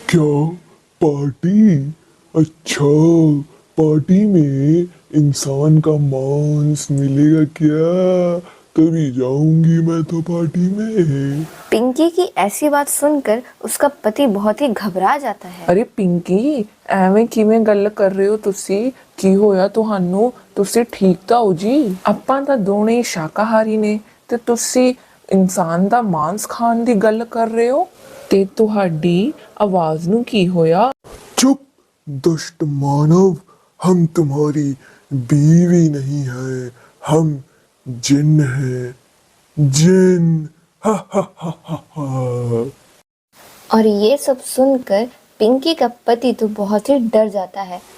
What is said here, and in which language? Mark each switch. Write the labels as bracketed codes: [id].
[hi] क्या पार्टी? अच्छा, पार्टी में इंसान का मांस मिलेगा क्या? तभी जाऊंगी मैं तो पार्टी में। पिंकी की ऐसी बात सुनकर उसका पति बहुत ही घबरा जाता है। [pa] अरे पिंकी, ਐਵੇਂ ਕਿਵੇਂ ਗੱਲ ਕਰ ਰਹੇ ਹੋ ਤੁਸੀਂ? ਕੀ ਹੋਇਆ ਤੁਹਾਨੂੰ? ਤੁਸੀਂ ਠੀਕ ਤਾਂ ਹੋ ਜੀ? ਆਪਾਂ ਤਾਂ ਦੋਨੇ ਹੀ ਸ਼ਾਕਾਹਾਰੀ ਨੇ ਤੇ ਤੁਸੀਂ ਇਨਸਾਨ ਦਾ ਮਾंस ਖਾਣ ਦੀ ਗੱਲ ਕਰ ਰਹੇ ਹੋ। ਤੇ ਤੁਹਾਡੀ ਆਵਾਜ਼ ਨੂੰ ਕੀ ਹੋਇਆ? [hi] चुप दुष्ट मानव, हम तुम्हारी बीवी नहीं है, हम जिन हैं, जिन। हा हा हा हा हा। और ये सब सुनकर पिंकी का पति तो बहुत ही डर जाता है।